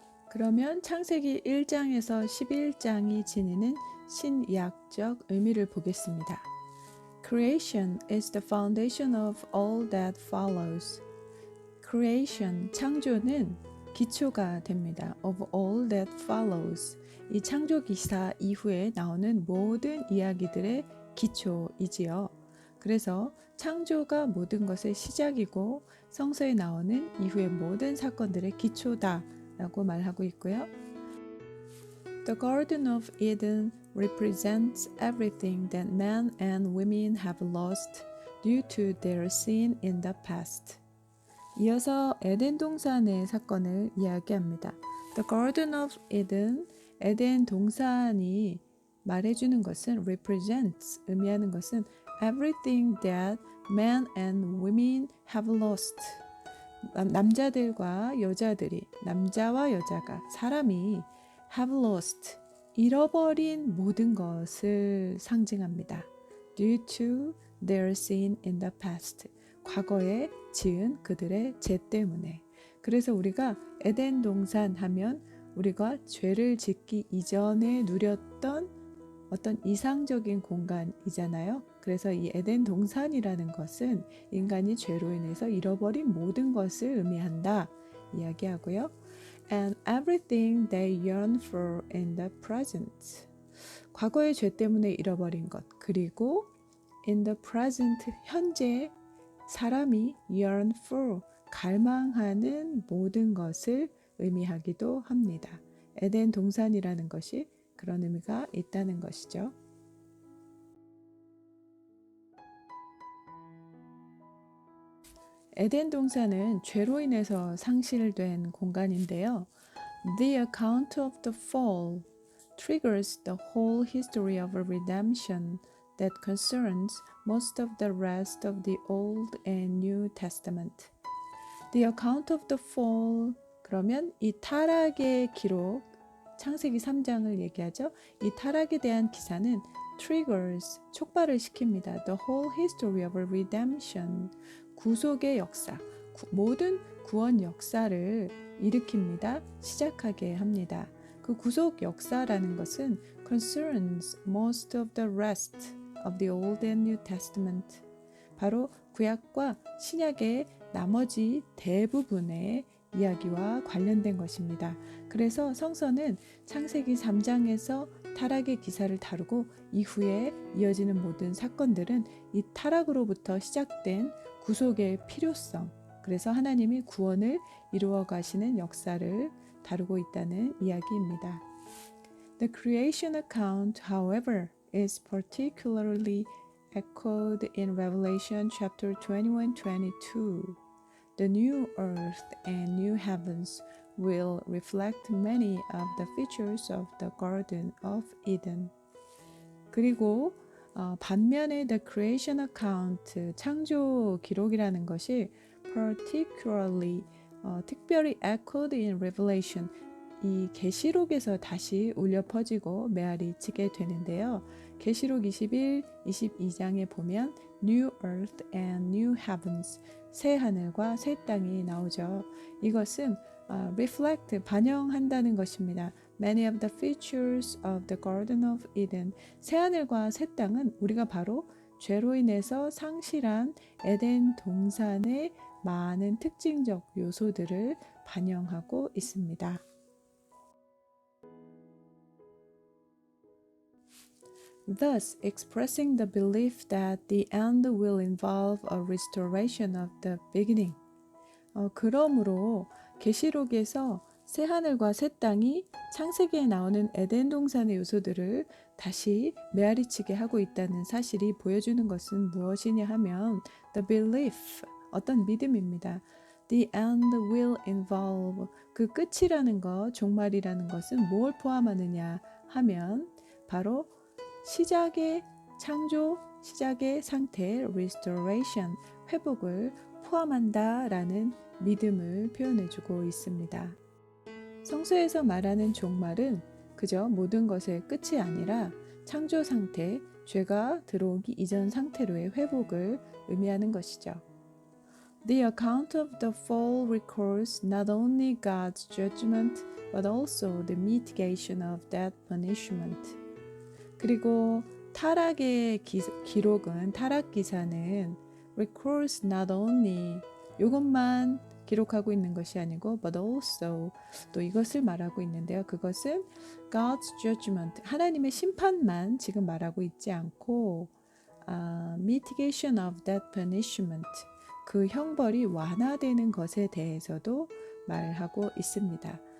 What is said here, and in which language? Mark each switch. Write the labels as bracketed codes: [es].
[ko] 그러면 창세기 1장에서 11장이 지니는 신약적 의미를 보겠습니다. [en] Creation is the foundation of all that follows. Creation, [ko] 창조는 기초가 됩니다. [en] Of all that follows. [ko] 이 창조 기사 이후에 나오는 모든 이야기들의 기초이지요. 그래서 창조가 모든 것의 시작이고 성서에 나오는 이후의 모든 사건들의 기초다 라고 말하고 있고요. [en] The Garden of Eden represents everything that men and women have lost due to their sin in the past. [ko] 이어서 에덴 동산의 사건을 이야기합니다. [en] The Garden of Eden, [ko] 에덴 동산이 말해주는 것은 [en] represents, [ko] 의미하는 것은 [en] everything that men and women have lost. [ko] 남자들과 여자들이, 남자와 여자가, 사람이 [en] have lost, [ko] 잃어버린 모든 것을 상징합니다. [en] Due to their sin in the past. [ko] 과거에 지은 그들의 죄 때문에. 그래서 우리가 에덴 동산 하면 우리가 죄를 짓기 이전에 누렸던 어떤 이상적인 공간이잖아요. 그래서 이 에덴 동산이라는 것은 인간이 죄로 인해서 잃어버린 모든 것을 의미한다 이야기하고요. [en] And everything they yearn for in the present. [ko] 과거의 죄 때문에 잃어버린 것, 그리고 [en] in the present, [ko] 현재 사람이 [en] yearn for, [ko] 갈망하는 모든 것을 의미하기도 합니다. 에덴 동산이라는 것이 그런 의미가 있다는 것이죠. 에덴 동산은 죄로 인해서 상실된 공간인데요. [en] The account of the fall triggers the whole history of redemption that concerns most of the rest of the Old and New Testament. The account of the fall, [ko] 그러면 이 타락의 기록, 창세기 3장을 얘기하죠. 이 타락에 대한 기사는 [en] triggers, [ko] 촉발을 시킵니다. [en] The whole history of redemption, [ko] 구속의 역사, 모든 구원 역사를 일으킵니다. 시작하게 합니다. 그 구속 역사라는 것은 [en] concerns most of the rest of the Old and New Testament. [ko] 바로 구약과 신약의 나머지 대부분의 이야기와 관련된 것입니다. 그래서 성서는 창세기 3장에서 타락의 기사를 다루고 이후에 이어지는 모든 사건들은 이 타락으로부터 시작된 구속의 필요성, 그래서 하나님이 구원을 이루어 가시는 역사를 다루고 있다는 이야기입니다. [en] The creation account, however, is particularly echoed in Revelation chapter 21-22. The new earth and new heavens will reflect many of the features of the Garden of Eden. [ko] 그리고 반면에 [en] The creation account, [ko] 창조 기록이라는 것이 [en] particularly, [ko] 특별히 [en] echoed in Revelation, [ko] 이 계시록에서 다시 울려 퍼지고 메아리 치게 되는데요. 계시록 21, 22장에 보면 [en] New earth and new heavens, [ko] 새 하늘과 새 땅이 나오죠. 이것은 [en] reflect, [ko] 반영한다는 것입니다. [en] Many of the features of the Garden of Eden. [ko] 새 하늘과 새 땅은 우리가 바로 죄로 인해서 상실한 에덴 동산의 많은 특징적 요소들을 반영하고 있습니다. [en] Thus expressing the belief that the end will involve a restoration of the beginning. [ko] 그러므로 계시록에서 새 하늘과 새 땅이 창세기에 나오는 에덴 동산의 요소들을 다시 메아리치게 하고 있다는 사실이 보여주는 것은 무엇이냐 하면 [en] the belief, [ko] 어떤 믿음입니다. [en] The end will involve, [ko] 그 끝이라는 것, 종말이라는 것은 뭘 포함하느냐 하면 바로 시작의 창조, 시작의 상태, [en] restoration, [ko] 회복을 포함한다라는 믿음을 표현해주고 있습니다. 성서에서 말하는 종말은 그저 모든 것의 끝이 아니라 창조 상태, 죄가 들어오기 이전 상태로의 회복을 의미하는 것이죠. [en] The account of the fall records not only God's judgment but also the mitigation of that punishment. [ko] 그리고 타락의 기록은 타락 기사는 [en] records not only [ko] 이것만 기록하고 있는 것이 아니고 [en] but also [ko] 또 이것을 말하고 있는데요. 그것은 [en] God's judgment [ko] 하나님의 심판만 지금 말하고 있지 않고 [en] mitigation of that punishment [ko] 그 형벌이 완화되는 것에 대해서도 말하고 있습니다.